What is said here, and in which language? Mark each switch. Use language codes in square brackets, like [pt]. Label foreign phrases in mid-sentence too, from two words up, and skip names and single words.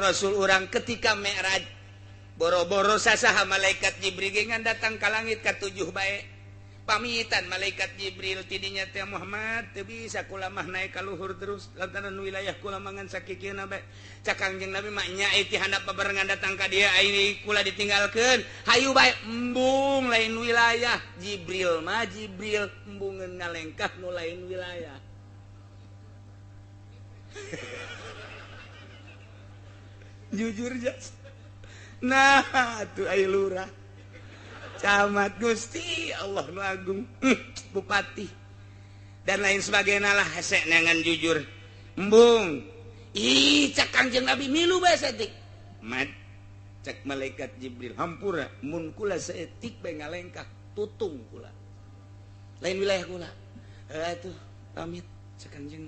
[su] Rasul urang ketika Mi'raj boro-boro sasaha malaikat Jibril ngan datang ka langit ka 7 bae pamitan malaikat Jibril tidinya teh Muhammad teu bisa kula mah naik ka luhur terus lantaran wilayah kula mangan sakikieuna bae cak Kangjeng Nabi mah nyai ti handap babarengan datang ka dieu ai kula ditinggalkeun hayu bae embung lain wilayah Jibril embungeun ngalengkah nu lain wilayah jujur jas nah tuh ai lurah camat Gusti Allah nu agung bupati [id] dan lain sebagainya [su] lah hese nengan jujur embung ih cak Kangjeng Nabi milu bae saeutik mat cak malaikat Jibril hampura mun kula saeutik bae ngalengkah tutung kula lain wilayah kula atuh pamit cak Kangjeng